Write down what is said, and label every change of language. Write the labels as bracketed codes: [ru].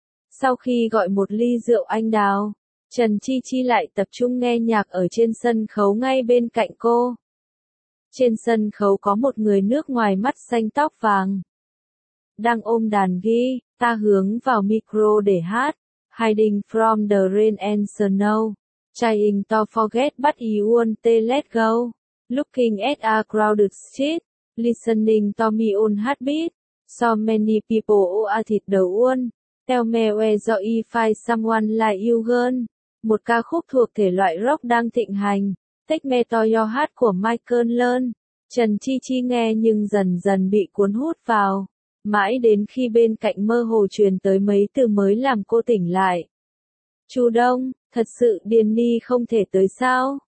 [vi] Sau khi gọi một ly rượu anh đào, Trần Chi Chi lại tập trung nghe nhạc ở trên sân khấu ngay bên cạnh cô. Trên sân khấu có một người nước ngoài mắt xanh tóc vàng, đang ôm đàn guitar hướng vào micro để hát. [en] Hiding from the rain and snow, trying to forget but you won't let go, looking at a crowded street, listening to me on heartbeat, so many people are the one, tell me where I find someone like you girl. [vi] Một ca khúc thuộc thể loại rock đang thịnh hành, Take Me to Your Heart của Michael Learn. Trần Chi Chi nghe nhưng dần dần bị cuốn hút vào. Mãi đến khi bên cạnh mơ hồ truyền tới mấy từ mới làm cô tỉnh lại. Chu Đông, thật sự Điền Ni không thể tới sao?